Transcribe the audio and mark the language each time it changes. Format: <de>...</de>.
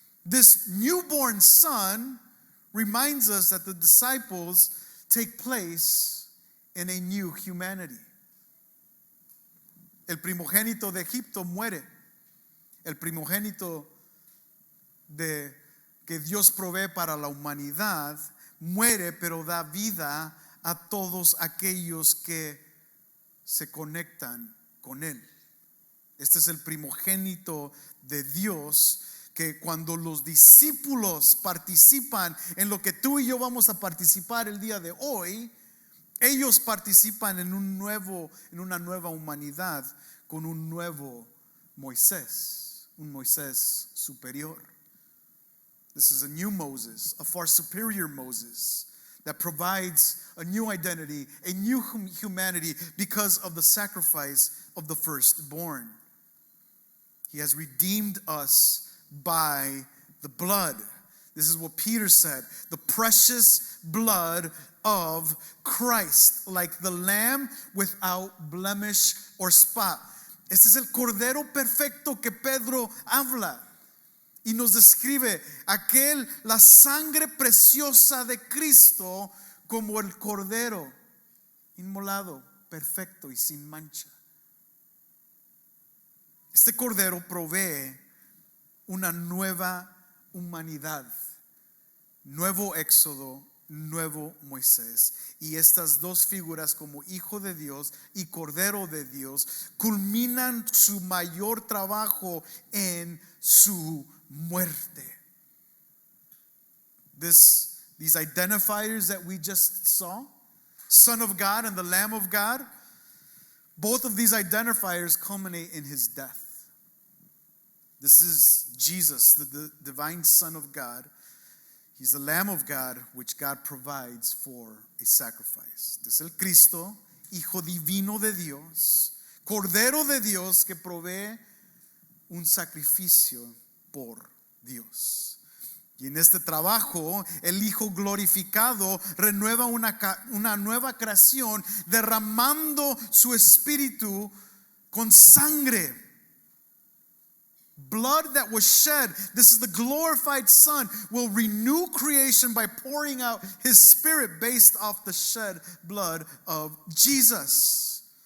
<en>This newborn son reminds us that the disciples take place in a new humanity.</en> <es>El primogénito de Egipto muere. El primogénito que Dios provee para la humanidad muere, pero da vida a todos aquellos que se conectan con él. Este es el primogénito de Dios, que cuando los discípulos participan en lo que tú y yo vamos a participar el día de hoy, ellos participan en una nueva humanidad con un nuevo Moisés, un Moisés superior.</es> <en>This is a new Moses, a far superior Moses that provides a new identity, a new humanity because of the sacrifice of the firstborn. He has redeemed us by the blood. This is what Peter said, the precious blood of Christ, like the lamb without blemish or spot.</en> <es>Este es el cordero perfecto que Pedro habla y nos describe la sangre preciosa de Cristo como el cordero inmolado, perfecto y sin mancha. Este cordero provee una nueva humanidad, nuevo Éxodo, nuevo Moisés. Y estas dos figuras, como Hijo de Dios y Cordero de Dios, culminan su mayor trabajo en su muerte.</es> <en>These identifiers that we just saw, Son of God and the Lamb of God, both of these identifiers culminate in his death. This is Jesus, the divine Son of God. He's the Lamb of God, which God provides for a sacrifice.</en> <es>Este es el Cristo, Hijo divino de Dios, Cordero de Dios que provee un sacrificio por Dios. Y en este trabajo, el Hijo glorificado renueva una nueva creación, derramando su espíritu con sangre.</es> <en>Blood that was shed, this is the glorified Son, will renew creation by pouring out His Spirit based off the shed blood of Jesus.</en>